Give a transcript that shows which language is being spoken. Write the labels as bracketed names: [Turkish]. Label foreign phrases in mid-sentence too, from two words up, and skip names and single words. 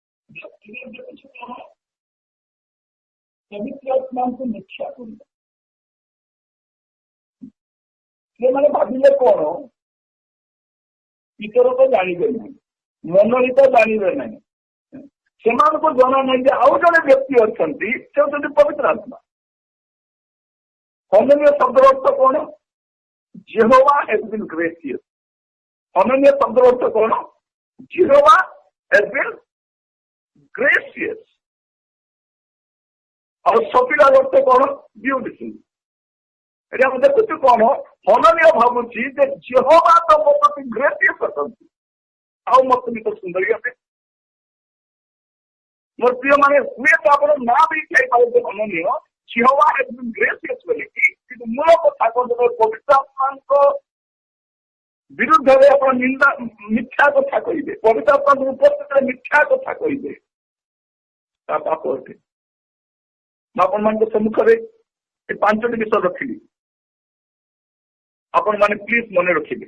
[Odia] ପବିତ୍ର ଆତ୍ମାଙ୍କୁ ମିଥ୍ୟା କରିବା ସେମାନେ ଭାବିଲେ କଣ ପିତର ତ ଜାଣିବେ ନାହିଁ ମନୋନୀତ ତ ଜାଣିବେ ନାହିଁ। ସେମାନଙ୍କୁ ଜଣା ନାହିଁ ଯେ ଆଉ ଜଣେ ବ୍ୟକ୍ତି ଅଛନ୍ତି ସେ ହେଉଛନ୍ତି ପବିତ୍ର ଆତ୍ମା। ଅନନ୍ୟ ଶବ୍ଦର ଅର୍ଥ କଣ? ଜେହୋଭା [English] has been gracious। [Odia] ଅନନ୍ୟ ଶବ୍ଦର ଅର୍ଥ କଣ? ଜେହୋଭା [English] has been gracious। [Odia] ଆଉ ସଫିଲାର ଅର୍ଥ କଣ? ବିୟୁଟିଫୁଲ। ଏଠି ଆମେ ଦେଖୁଛୁ କଣ ଅନନ୍ୟ ଭାବୁଛି ଯେ ଜେହୋଭା ତ ମୋ ପ୍ରତି ଗ୍ରେସିୟସ୍ ଅଛନ୍ତି ଆଉ ମତେ ବି ତ ସୁନ୍ଦରୀ ଅଟେ। ମୋର ପ୍ରିୟ ମାନେ ହୁଏତ ଆପଣ ନାଁ ବି ଖାଇପାରିବେ ଅନନ୍ୟ Jehovah [English] has been gracious [Odia] ବୋଲି କିନ୍ତୁ ମୂଳ କଥା କଣ ପବିତ୍ର ଆତ୍ମାଙ୍କ ବିରୁଦ୍ଧରେ ଆପଣ ନିନ୍ଦା ମିଥ୍ୟା କଥା କହିବେ, ପବିତ୍ର ଆତ୍ମାଙ୍କ ଉପସ୍ଥିତିରେ ମିଥ୍ୟା କଥା କହିବେ, ତା ପାପ ଅଟେ। ମୁଁ ଆପଣମାନଙ୍କ ସମ୍ମୁଖରେ ଏ 5ଟି ବିଷୟ ରଖିଲି, ଆପଣମାନେ ପ୍ଲିଜ ମନେ ରଖିବେ।